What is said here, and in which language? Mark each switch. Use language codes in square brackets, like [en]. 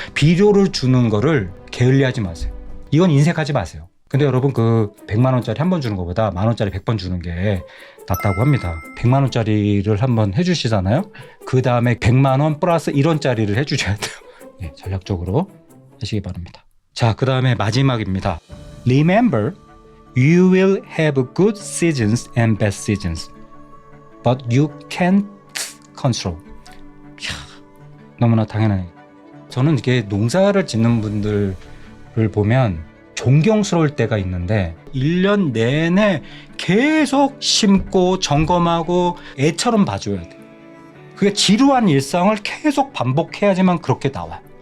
[ko] 비료를 주는 거를 게을리하지 마세요. 이건 인색하지 마세요. 근데 여러분 그 100만 원짜리 한 번 주는 것보다 만 원짜리 100번 주는 게 낫다고 합니다. 100만 원짜리를 한번 해주시잖아요. 그 다음에 100만 원 플러스 1원짜리를 해주셔야 돼요. 네, 전략적으로 하시기 바랍니다. 자, 그 다음에 마지막입니다. [en] Remember, you will have good seasons and bad seasons, but you can't control. [ko] 이야, 너무나 당연하네요. 저는 이게 농사를 짓는 분들을 보면 존경스러울 때가 있는데 1년 내내 계속 심고 점검하고 애처럼 봐줘야 돼. 그게 지루한 일상을 계속 반복해야지만 그렇게 나와요.